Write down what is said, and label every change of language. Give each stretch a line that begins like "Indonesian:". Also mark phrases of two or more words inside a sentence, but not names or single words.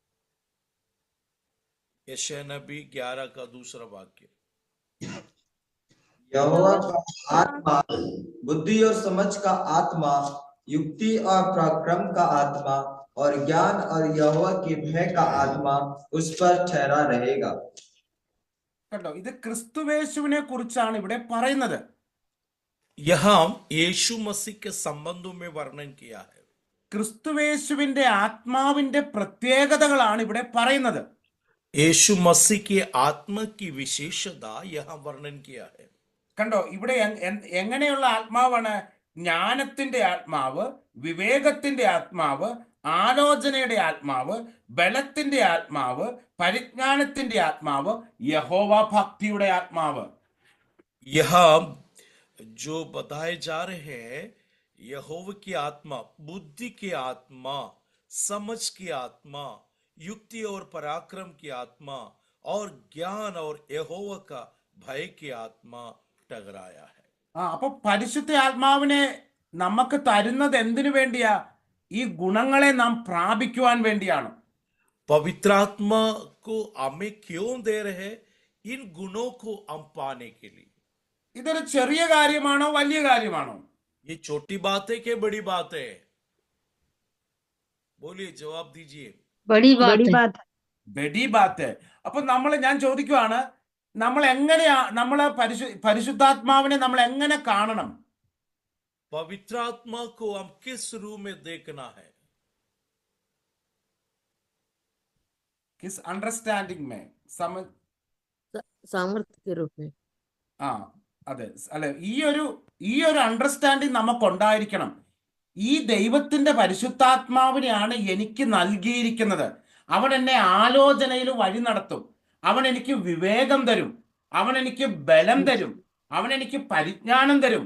Hindi: यशायाह नबी 11 का दूसरा वाक्य। यहोवा का आत्मा बुद्धि और समझ का आत्मा, युक्ति और पराक्रम का आत्मा और ज्ञान और यहोवा के भय का आत्मा उस पर ठहरा रहेगा।
Malayalam: കണ്ടോ, ഇത് ക്രിസ്തുവേശുവിനെ കുറിച്ചാണ് ഇവിടെ പറയുന്നത്.
Hindi: यहाँ यीशु मसीह के संबंधों में वर्णन किया है।
Malayalam: ക്രിസ്തുവേശുവിന്റെ ആത്മാവിന്റെ പ്രത്യേകതകളാണ് ഇവിടെ പറയുന്നത്.
Hindi: यीशु मसीह की आत्मा की विशेषता यहाँ वर्णन किया है।
Malayalam: കണ്ടോ, ഇവിടെ എങ്ങനെയുള്ള ആത്മാവാണ്? ജ്ഞാനത്തിന്റെ ആത്മാവ്, വിവേകത്തിന്റെ ആത്മാവ്, ആലോചനയുടെ ആത്മാവ്, ബലത്തിന്റെ ആത്മാവ്, പരിജ്ഞാനത്തിന്റെ ആത്മാവ്, യഹോവ ഭക്തിയുടെ ആത്മാവ്.
Hindi: यहाँ जो बताए जा रहे हैं यहोवा की आत्मा, बुद्धि की आत्मा, समझ की आत्मा, युक्ति और पराक्रम की आत्मा और ज्ञान और यहोवा का भय की आत्मा टकराया है।
Malayalam: അപ്പൊ പരിശുദ്ധ ആത്മാവിനെ നമുക്ക് തരുന്നത് എന്തിനു വേണ്ടിയാ? ഈ ഗുണങ്ങളെ നാം പ്രാപിക്കുവാൻ വേണ്ടിയാണ്.
Hindi: पवित्र आत्मा को हमें क्यों दे रहे हैं? इन गुणों को हम पाने के लिए।
Malayalam: ഇതൊരു ചെറിയ കാര്യമാണോ വലിയ കാര്യമാണോ?
Hindi: ये छोटी बात है कि बड़ी बात है? बोलिए, जवाब दीजिए। बड़ी बात है। बड़ी बात.
Malayalam: അപ്പൊ ഞാൻ ചോദിക്കുവാണ്, നമ്മളെ പരിശുദ്ധാത്മാവിനെ നമ്മൾ എങ്ങനെ കാണണം?
Hindi: पवित्र आत्मा को हम किस रूप में देखना है? किस अंडरस्टैंडिंग में? सामर्थ्य के रूप में।
Malayalam: ആ അതെ, അല്ലെ, ഈ ഒരു അണ്ടർസ്റ്റാൻഡിങ് നമുക്കുണ്ടായിരിക്കണം. ഈ ദൈവത്തിന്റെ പരിശുദ്ധാത്മാവിനെയാണ് എനിക്ക് നൽകിയിരിക്കുന്നത്. അവൻ എന്നെ ആലോചനയിൽ വഴി നടത്തും. അവൻ എനിക്ക് വിവേകം തരും. അവൻ എനിക്ക് ബലം തരും. അവൻ എനിക്ക് പരിജ്ഞാനം തരും.